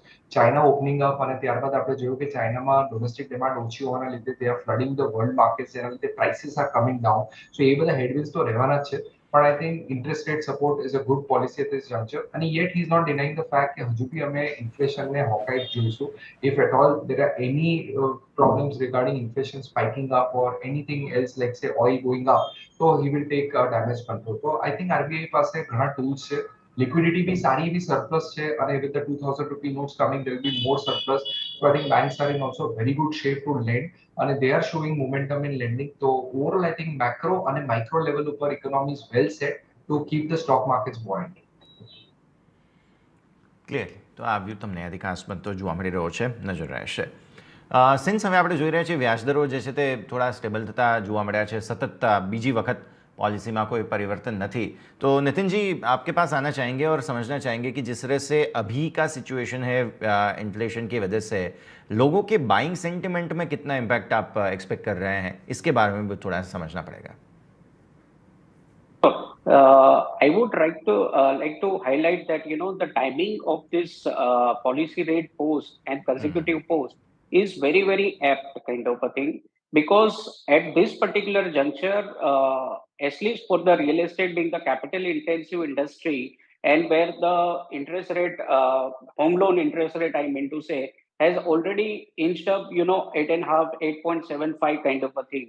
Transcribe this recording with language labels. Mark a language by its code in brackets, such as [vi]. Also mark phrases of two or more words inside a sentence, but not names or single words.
[en] China opening up [gu] અને ત્યારબાદ આપણે જોયું કે ચાઇનામાં [en] domestic demand [gu] ઓછી હોવાના લીધે [en] they are flooding the world markets, [gu] જેના લીધે [en] prices are coming down. [gu] સો એ બધા હેડવિન્ડ્સ તો રહેવાના જ છે. [en] પણ I think interest rate support is a good policy at this juncture, and yet he is not denying the fact [gu] કે હજુ બી અમે ઇન્ફ્લેશનને હોકાઇટ જોઈશું. [en] If at all there are any problems regarding inflation spiking up or anything else like say oil going up, so he will take damage control. So I think RBI [gu] પાસે ઘણા [en] tools છે, liquidity [gu] બી સારી એવી [en] surplus [gu] છે, અને [en] with the 2000 rupee notes coming there will be more surplus. So I think banks are in also very good shape to lend, and they are showing momentum in lending. So overall I think macro and micro level ઉપર economy is well set to keep the stock markets buoyant. [gu] ક્લિયર. તો આ વ્યૂ તમને અધિકાંશમાં તો જોવા મળી રહ્યો છે, નજર રહેશે. સિન્સ હવે આપણે જોઈ રહ્યા છીએ વ્યાજદરો જે છે તે થોડા સ્ટેબલ થતા જોવા મળ્યા છે, [hi] સતત બીજી વખત पॉलिसी में कोई परिवर्तन नहीं, तो नितिन जी आपके पास आना चाहेंगे और समझना चाहेंगे कि जिस तरह से अभी का सिचुएशन है इन्फ्लेशन की वजह से लोगों के [en] buying sentiment [hi] में कितना इम्पैक्ट आप एक्सपेक्ट कर रहे हैं, इसके बारे में भी थोड़ा समझना पड़ेगा. [en] I would like to highlight that the timing of this policy rate pause and consecutive pause is very very apt kind of a thing, because at this particular juncture, at least for the real estate being the capital intensive industry, and where the interest rate, home loan interest rate, I mean to say, has already inched up 8.5, 8.75 kind of a thing.